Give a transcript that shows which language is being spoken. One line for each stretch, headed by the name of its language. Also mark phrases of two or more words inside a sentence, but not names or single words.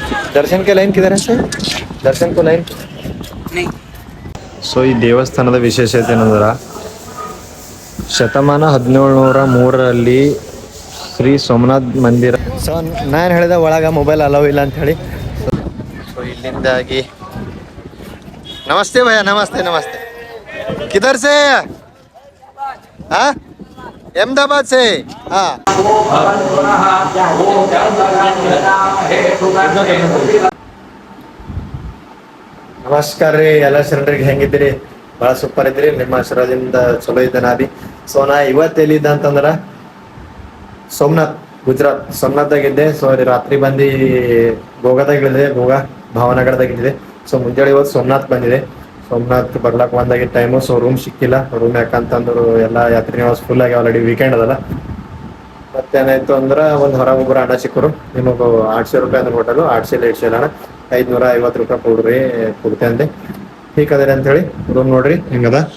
Hindi: दर्शन के लाइन किधर है सर दर्शन को लाइन नहीं
Kannada: ಸೊ ಈ ದೇವಸ್ಥಾನದ ವಿಶೇಷತೆ ಏನಂದ್ರೆ ಶತಮಾನ 1703ರಲ್ಲಿ ಶ್ರೀ ಸೋಮನಾಥ್ ಮಂದಿರ ಸೊ ನಾನು ಹೇಳಿದ ಒಳಗೆ ಮೊಬೈಲ್ ಅಲೋ ಇಲ್ಲ ಅಂತ ಹೇಳಿ ಸೊ ಇಲ್ಲಿಂದಾಗಿ
Hindi: नमस्ते भैया नमस्ते नमस्ते किधर से हाँ अहमदाबाद से हाँ
Kannada: ನಮಸ್ಕಾರ ರೀ ಎಲ್ಲ ಶರಣರಿಗೆ ಹೆಂಗಿದ್ದೀರಿ ಭಾಳ ಸೂಪರ್ ಇದ್ರಿ ನಿಮ್ಮ ಆಶೀರ್ವಾದದಿಂದ ಚಲೋ ಇದ್ದ ನಾದಿ ಸೊ ನಾ ಇವತ್ತು ಎಲ್ಲಿದ್ದ ಅಂತಂದ್ರ ಸೋಮನಾಥ್ ಗುಜರಾತ್ ಸೋಮನಾಥ್ದಾಗಿದ್ದೆ ಸೊ ರಾತ್ರಿ ಬಂದು ಗೋಗಾದಾಗ ಇಳಿದೆ ಗೋಗಾ ಭಾವನಗರದಾಗಿದ್ದೆ ಸೊ ಮುಂಜಾನೆ ಇವತ್ತು ಸೋಮನಾಥ್ ಬಂದಿದೆ ಸೋಮನಾಥ್ ಬರ್ಲಾಕ್ ಬಂದಾಗಿದ್ದ ಟೈಮು ಸೊ ರೂಮ್ ಸಿಕ್ಕಿಲ್ಲ ರೂಮ್ ಯಾಕಂತಂದ್ರು ಎಲ್ಲ ಯಾತ್ರಿ ನಿವಾಸ ಫುಲ್ ಆಗಿ
English: already weekend
Kannada: ಅದಲ್ಲ ಮತ್ತೇನಾಯ್ತು ಅಂದ್ರೆ ಒಂದು ಹೊರಗೊಬ್ಬರು ಅಣ್ಣ ಸಿಕ್ಕರು ನಿಮಗೆ 800 ರೂಪಾಯಿ ಅಂದ್ರೆ ಹೋಟೆಲು 800 ಅಣ್ಣ 550 ರೂಪಾಯಿ ಕೊಡ್ರಿ ಕೊಡ್ತೆ ಅಂದೆ ಹೀಗೆ ಅದ ಅಂತ ಹೇಳಿ ರೂಮ್ ನೋಡ್ರಿ ಹಿಂಗದ